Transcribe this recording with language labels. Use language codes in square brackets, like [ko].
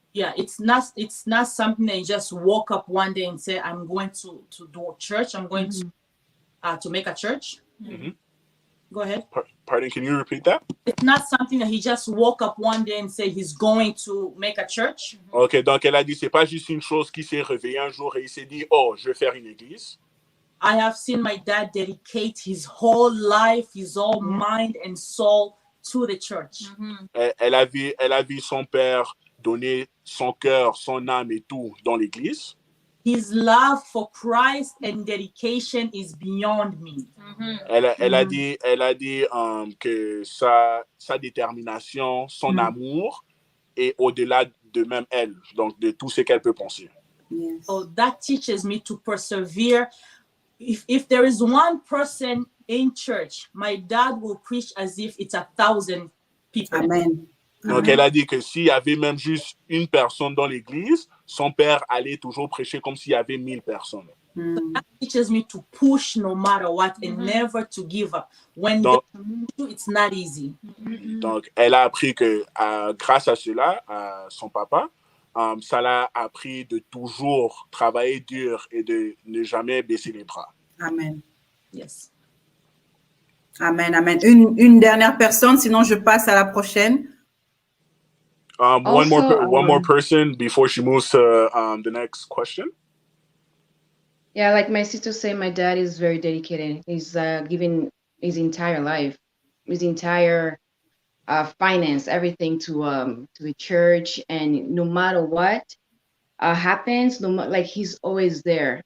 [en] Yeah, it's not something that you just woke up one day and say, I'm going to do a church. I'm going to make a church. Go ahead. Pardon, can you repeat that? It's not something that he just woke up one day and say he's going to make a church. [fr] Okay, donc elle a dit, c'est pas juste une chose qui s'est réveillée un jour et il s'est dit, oh, je vais faire une église. [en] I have seen my dad dedicate his whole life, his whole mind and soul to the church. [fr] Elle a vu son père donner son cœur, son âme et tout dans l'église. [en] His love for Christ and dedication is beyond me. [fr] Elle a dit que sa détermination, son amour est au-delà de même elle, donc de tout ce qu'elle peut penser. [en] Yes. So that teaches me to persevere. If there is one person in church, my dad will preach as if it's 1,000 people. Amen. [fr] Donc, elle a dit que s'il y avait même juste une personne dans l'église, son père allait toujours prêcher comme s'il y avait 1000 personnes. [en] That teaches me to push no matter what and never to give up. When it's not easy. [fr] Donc, elle a appris que grâce à cela, à son papa, ça l'a appris de toujours travailler dur et de ne jamais baisser les bras. Amen. [en] Yes. Amen, amen. [fr] Une dernière personne, sinon je passe à la prochaine. [en] One more person before she moves to the next question. Yeah, like my sister said, my dad is very dedicated. He's giving his entire life, his entire finance, everything to the church, and no matter what happens, like he's always there.